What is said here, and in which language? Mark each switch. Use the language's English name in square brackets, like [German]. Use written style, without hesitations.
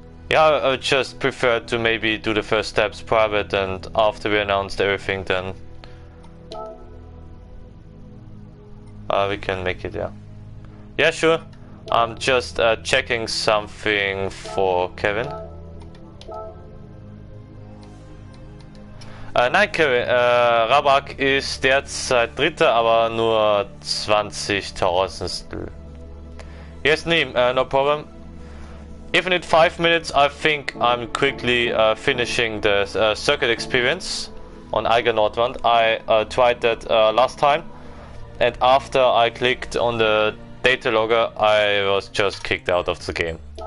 [English] Yeah, I would just prefer to maybe do the first steps private and after we announced everything then we can make it, yeah. Yeah, sure. I'm just checking something for Kevin. [German] Nein, Kevin, Rabak ist derzeit Dritter, aber nur 20.000. [English] Yes, Neem, no problem. If I need 5 minutes, I think I'm quickly finishing the circuit experience on Eiger Nordwand. I tried that last time, and after I clicked on the data logger, I was just kicked out of the game.